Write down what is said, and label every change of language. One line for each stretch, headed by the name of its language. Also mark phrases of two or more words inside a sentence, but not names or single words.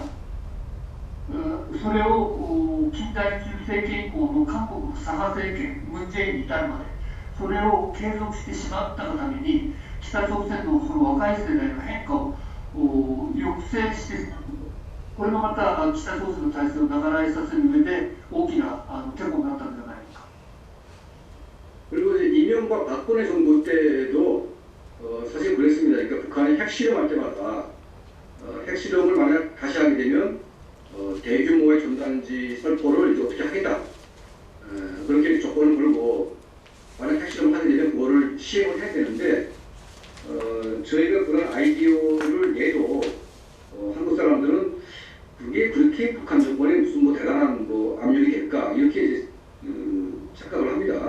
Japanese: それを近代中政権以降の韓国の左派政権、ムン・ジェインに至るまで、それを継続してしまったがために、北朝鮮のその若い世代の変化を抑制して、これがまた北朝鮮の体制を長らえさせる上で大きなテコになったんじゃないか。
Korean: 그리고 이제 이명박 박근혜 정부 때도 사실 그랬습니다. 그러니까 북한이 핵실험할 때마다 핵실험을 만약 다시 하게 되면 대규모의 전단지 살포를 이제 어떻게 하겠다. 그렇게 조건을 걸고 만약 핵실험을 하게 되면 그거를 시행을 해야 되는데 저희가 그런 아이디어를 내도 한국 사람들은 그게 그렇게 북한 정권에 무슨 뭐 대단한 뭐 압력이 될까 이렇게 이제 착각을 합니다.